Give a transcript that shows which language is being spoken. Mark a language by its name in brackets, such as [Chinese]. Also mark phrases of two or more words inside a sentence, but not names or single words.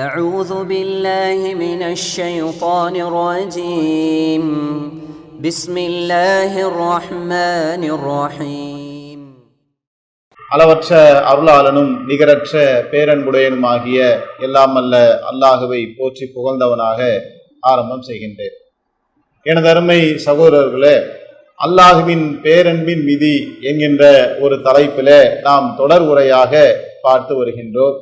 [Arabic] أعوذ بالله من الشيطان الرجيم بسم الله الرحمن الرحيم [Tamil] அளவற்ற அருளாளனும் நிகரற்ற பேரன்புடையனுமாகிய எல்லாம் அல்ல அல்லாஹுவை போற்றி புகழ்ந்தவனாக ஆரம்பம் செய்கின்றேன். எனது அருமை சகோதரர்களே, அல்லாஹுவின் பேரன்பின் விதி என்கின்ற ஒரு தலைப்பிலே நாம் தொடர் உரையாக பார்த்து வருகின்றோம்.